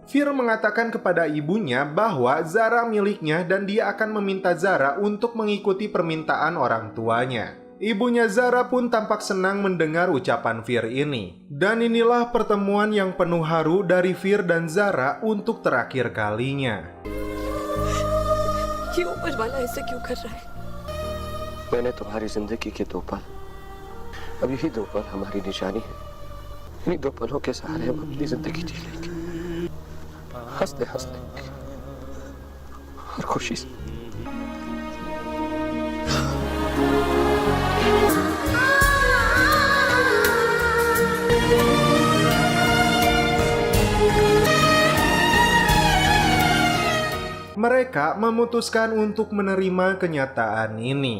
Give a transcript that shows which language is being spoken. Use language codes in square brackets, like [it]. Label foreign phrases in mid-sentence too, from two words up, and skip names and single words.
[id] Fir mengatakan kepada ibunya bahwa Zara miliknya dan dia akan meminta Zara untuk mengikuti permintaan orang tuanya. Ibunya Zara pun tampak senang mendengar ucapan Fir ini. Dan inilah pertemuan yang penuh haru dari Fir dan Zara untuk terakhir kalinya. [hi] मैंने तुम्हारी जिंदगी के 2 पल, अब यही 2 पल हमारी निशानी है। इन्हीं 2 पलों के सहारे हम अपनी जिंदगी जी लेंगे, हंसते हंसते और खुशी से। [id] Mereka memutuskan untuk menerima kenyataan ini.